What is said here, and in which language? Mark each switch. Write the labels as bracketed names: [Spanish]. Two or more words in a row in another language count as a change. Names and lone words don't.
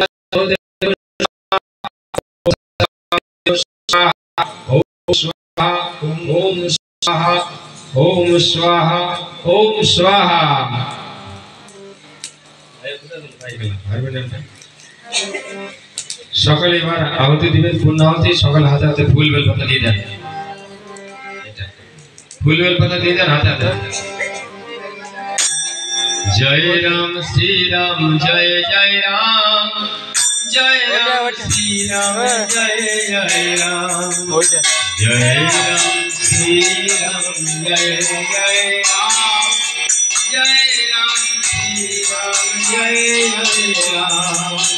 [Sanskrit] स्वाहा ओम स्वाहा ओम स्वाहा ओम स्वाहा [Bangla] সকলে এবার আহুতি দিবেন পূর্ণাহুতি সকল হাতে হাতে ফুল বেলপাতা দিয়ে দেন ফুল বেলপাতা দিয়ে দেন হাতে হাতে [Hindi] जय राम श्री राम जय जय राम जय राम श्री राम जय जय राम जय राम श्री राम जय जय राम जय राम श्री राम जय जय राम